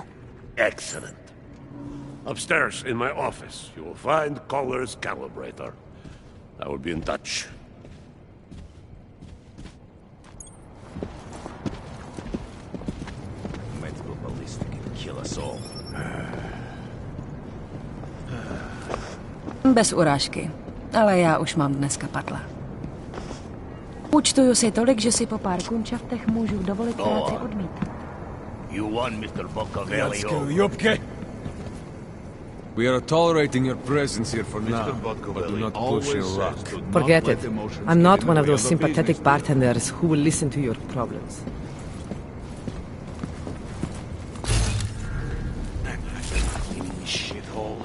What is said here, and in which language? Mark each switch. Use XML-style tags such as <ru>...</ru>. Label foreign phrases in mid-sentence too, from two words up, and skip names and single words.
<en>Excellent. Upstairs, in my office, you will find Koller's calibrator. I will be in touch. Might go ballistic and kill us all.</en> <cs>Bez urážky, ale já už mám dneska padla. Účtuju si tolik, že si po pár kunčaftech můžu dovolit práci odmít.</cs> <en>You won, Mr. Boccavellio. Юбки. We are tolerating your presence here for now, but do not push your luck. Forget it. I'm not one of those sympathetic bartenders who will listen to your problems. Cleaning this shithole.</en>